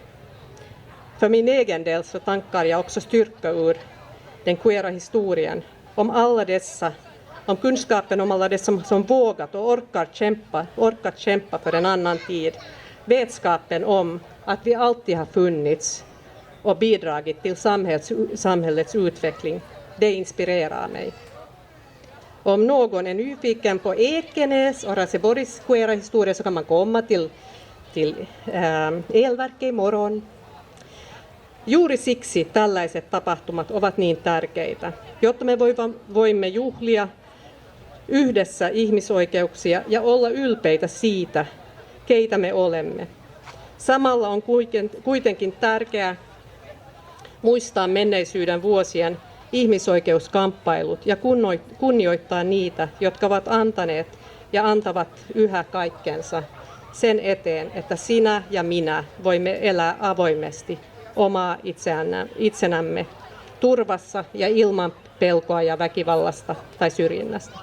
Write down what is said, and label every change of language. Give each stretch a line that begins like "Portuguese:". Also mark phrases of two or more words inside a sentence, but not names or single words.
Swedish: För min egen del så tankar jag också styrka ur den queera historien, om kunskapen om alla dessa som vågat och orkat kämpa för en annan tid, vetskapen om att vi alltid har funnits och bidragit till samhällets utveckling, det inspirerar mig. Om någon är nyfiken på Ekenäs och Raseborgs queera historia så kan man komma till Elverket imorgon.
Finnish: Juuri siksi tällaiset tapahtumat ovat niin tärkeitä, jotta me voimme juhlia yhdessä ihmisoikeuksia ja olla ylpeitä siitä, keitä me olemme. Samalla on kuitenkin tärkeää muistaa menneisyyden vuosien ihmisoikeuskamppailut ja kunnioittaa niitä, jotka ovat antaneet ja antavat yhä kaikkensa sen eteen, että sinä ja minä voimme elää avoimesti omaa itsenämme turvassa ja ilman pelkoa ja väkivallasta tai syrjinnästä.